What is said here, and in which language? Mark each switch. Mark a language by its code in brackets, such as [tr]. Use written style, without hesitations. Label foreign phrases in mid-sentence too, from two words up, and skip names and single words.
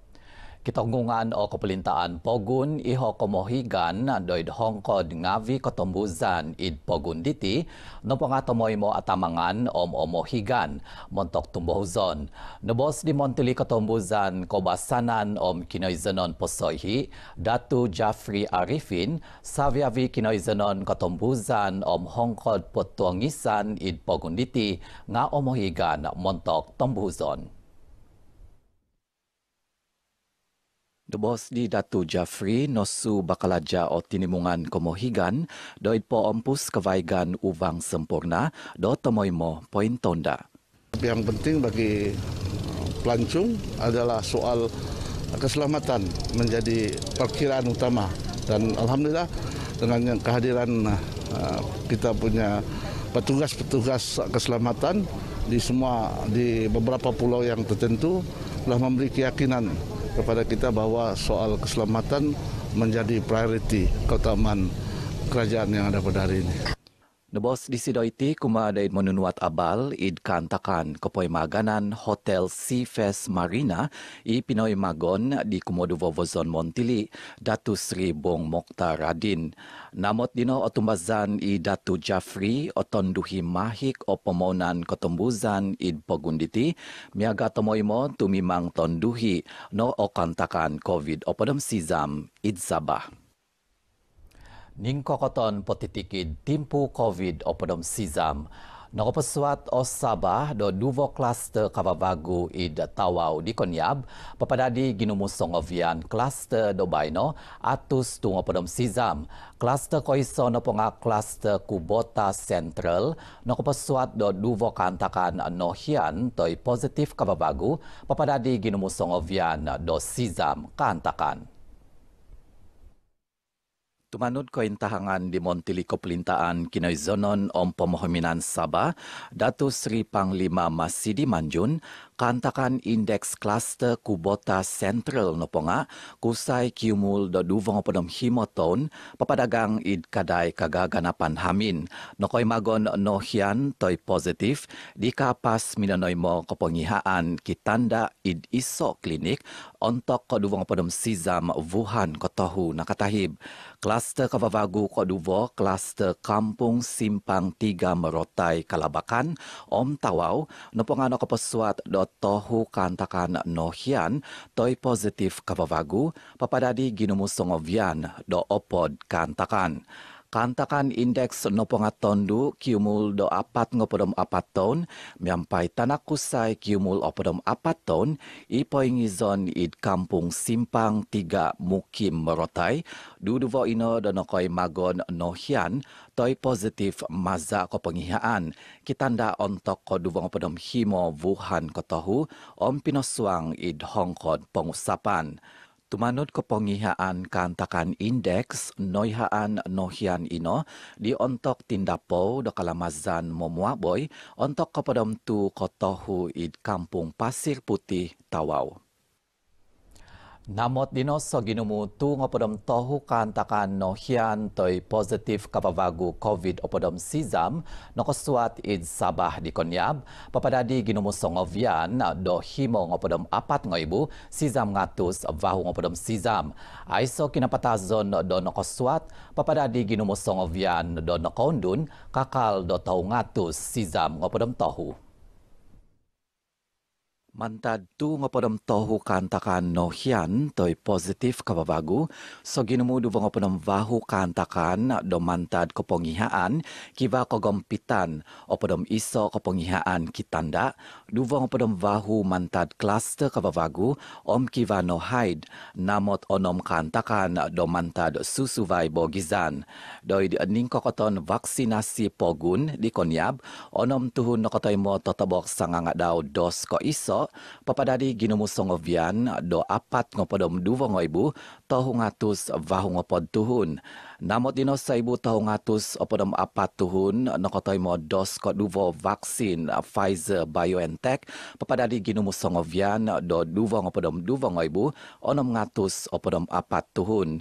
[dtp] Kitonggungan o kepelintaan Pogun iho komohigan doi hongkod ngavi kotombuzan id Pogun diti no pangatomoy mo atamangan omohigan montok tumbohuzon. Nebos di Montili kotombuzan kobasanan kinoizanon posoihi Datu Jafri Arifin saviavi kinoizanon kotombuzan hongkod potuangisan id Pogun diti nga omohigan montok tumbohuzon. Debos di Datu Jafri nosu bakalaja o tinimungan komohigan doid po ompus kevaigan uvang sempurna do tomoimo poin tonda. [ms] Yang penting bagi pelancong adalah soal keselamatan menjadi perkiraan utama dan alhamdulillah dengan kehadiran kita punya petugas-petugas keselamatan di beberapa pulau yang tertentu telah memberi keyakinan kepada kita bahwa soal keselamatan menjadi priority keutamaan kerajaan yang ada pada hari ini. [dtp] Nebos di Sidoiti kuma daid menunuat abal id kantakan kepoy maganan Hotel Seafest Marina i Pinoy Magon di Komodo Vovozon Montili Datu Sri Bong Mokhtar Radin. Namot dino otumbazan i Datu Jafri otonduhi mahik o pemonan kotombuzan id Pogunditi miaga tomoimo tumimang tonduhi no o kantakan COVID o podem sizam id Sabah. Ning kokoton potitikid timpu COVID o podom sizam. Nakapaswat o Sabah do duvo cluster kavavagu id Tawau di Konyab, papadadi ginumusong ovian cluster do Baino, atus tungo podom sizam. Cluster koiso no po nga cluster Kubota Central, nakapaswat do duvo kantakan nohian toy positif kavavagu, papadadi ginumusong ovian do sizam kantakan. Tumanod ko intahangan di Montili Koplintaan kinoizonon pemohiminan Sabah, Datu Sri Panglima Masidi Manjun, kantakan indeks cluster Kubota Central no po nga, kusay kiumul do duvong podom himoton, papadagang id kaday kagaganapan hamin. No koy magon no hian toy positif, di kapas minanoy mo kapangihaan kitanda id iso klinik, ontok ko duvong podom sizam Wuhan kotohu nakatahib. Kluster kavavagu koduvo, kluster Kampung Simpang 3 Merotai Kalabakan, Tawau, no pongano kapaswat do tohu kantakan nohian, toy positif kavavagu, papadadi ginumusong ovian do opod kantakan. Kantakan indeks no pongatondu kiumul do 4 ngopodom 4 ton, miampai tanak kusay kiumul opodom 4 ton, ipoingizon id Kampung Simpang 3 Mukim Merotai, duduvo ino do nokoy magon nohian, toy positif maza ko pengihaan, kitanda ontok ko duvong opodom himo Wuhan kotohu, pinoswang id hongkod pengusapan. Tumanod ko pengihaan kantakan indeks noihaan nohian ino di ontok tindapo do kalamazan momuaboy ontok kepadam tu kotohu id Kampung Pasir Putih Tawau. Namot dino so ginumutu ngopodom tohu kantakan nohian toy positif kapavagu COVID opodom sizam nokoswat id Sabah di Konyab papadadi ginumusong ovian do himo ngopodom 4 ngoibu sizam ngatus vahu ngopodom sizam aiso kinapatazon do nokoswat papadadi ginumusong ovian do nokondun kakal do tau ngatus sizam ngopodom tohu. Mantad tu ngopodom tohu kantakan nohian toy positif kavavagu so ginumudu ngopodom vahu kantakan do mantad kepongihaan kiva kogompitan opodom iso kepongihaan kitanda duvo ngopodom vahu mantad cluster kavavagu kiva no hide namot onom kantakan do mantad susuvai bogizan doi ning kokoton vaksinasi Pogun di Konyab onom tuhun nokotoy mo totobok sanganga daw dos ko iso papadadi ginumusongovian do 4.2 ibu tahun ngatus vahungopod tuhun. Namot dino sa ibu tahun ngatus opodom 4 tuhun nokotoy mo dos koduvo vaksin Pfizer BioNTech papadadi ginumusongovian do 2.2 ibu onom ngatus opodom 4 tuhun.